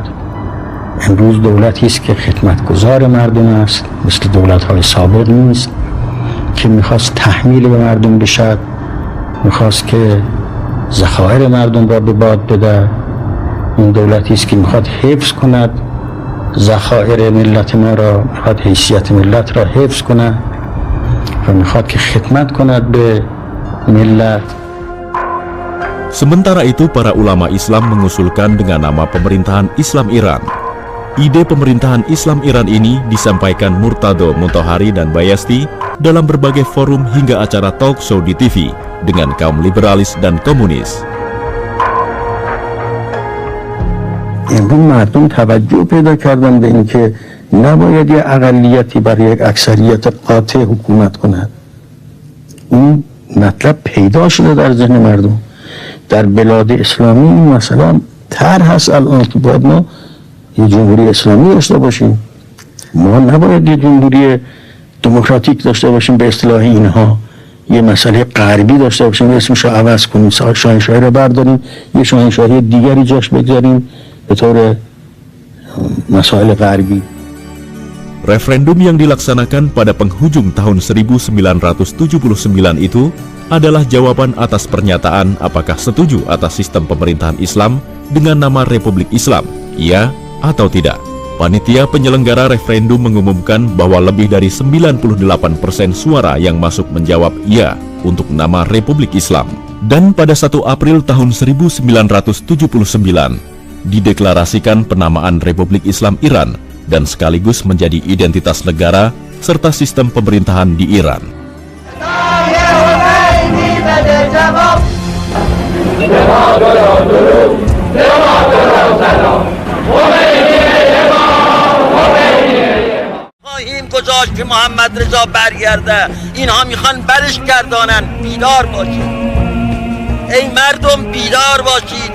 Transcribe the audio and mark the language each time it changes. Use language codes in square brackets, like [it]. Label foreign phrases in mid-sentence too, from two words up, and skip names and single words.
[fa] امروز دولتی است که خدمتگزار مردم است، مثل دولت‌های سابق نیست که میخواست تحمیل به مردم بشد، میخواست که ذخایر مردم را به باد بده. این دولتی است که میخواد حفظ کند ذخایر ملت ما را، میخواد حیثیت ملت را حفظ کند و میخواد که خدمت کند به ملت. [id] Sementara itu, para ulama Islam mengusulkan dengan nama Pemerintahan Islam Iran. Ide Pemerintahan Islam Iran ini disampaikan Murtado Mutahari dan Bayasti dalam berbagai forum hingga acara [en] talk show [id] di TV dengan kaum liberalis dan komunis. [fa] امروز مردم توجه پیدا کردن به اینکه نباید یه اقلیتی برای یک اکثریت قاطع حکومت کند. این مطلب پیدا شده در ذهن مردم. در بلاد اسلامی مثلا طرح هست الان که باید ما یه جمهوری اسلامی داشته باشیم. ما نباید یه جمهوری دموکراتیک داشته باشیم به اصطلاح اینها، یه مسئله غربی داشته باشیم، اسمش رو عوض کنیم، شاهنشاهی رو برداریم، یه شاهنشاهی دیگری جاش بگذاریم به طور مسائل غربی. [id] Referendum yang dilaksanakan pada penghujung tahun 1979 itu adalah jawaban atas pernyataan apakah setuju atas sistem pemerintahan Islam dengan nama Republik Islam, iya atau tidak. Panitia penyelenggara referendum mengumumkan bahwa lebih dari 98% suara yang masuk menjawab iya untuk nama Republik Islam. Dan pada 1 April tahun 1979 dideklarasikan penamaan Republik Islam Iran dan sekaligus menjadi identitas negara serta sistem pemerintahan di Iran. [fa] خواهیم گذاشت که محمد رضا برگرده. اینها میخوان برش گردانن. بیدار باشید ای مردم، بیدار باشید.